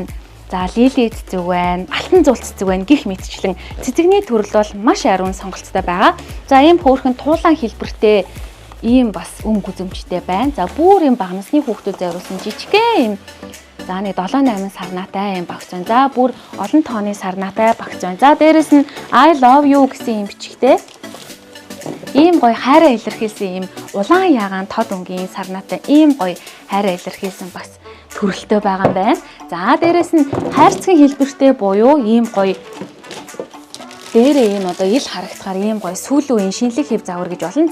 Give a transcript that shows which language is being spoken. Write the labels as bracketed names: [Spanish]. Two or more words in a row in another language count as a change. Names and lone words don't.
[Mongolian] За лили цэцэг байна, алтан зуул цэцэг байна гэх мэтчлэн цэцэгний төрөл бол маш ариун сонголттой байгаа. За ийм хөөрхөн туулан хэлбэртэй ийм бас өнгө үзэмжтэй байна. За бүр ийм бага насны хүүхдүүд зориулсан жижигхэн ийм за нэг 7-8 сарнаатай ийм багц байна. За бүр олон тооны сарнаатай багц байна. За дээрэс нь [English] I love you [Mongolian] гэсэн ийм бичгтэй ийм гоё хайраа илэрхийлсэн ийм улаан ягаан тод өнгийн сарнаатай ийм гоё хайраа илэрхийлсэн бас төрөлтэй байгаа юм байна. За дээрэс нь хайрцгийн хэлбэртэй буюу ийм гоё дээрээ ийм одоо ил харагдахаар ийм гоё сүүл үеийн шинэлэг хэв загвар гэж болно.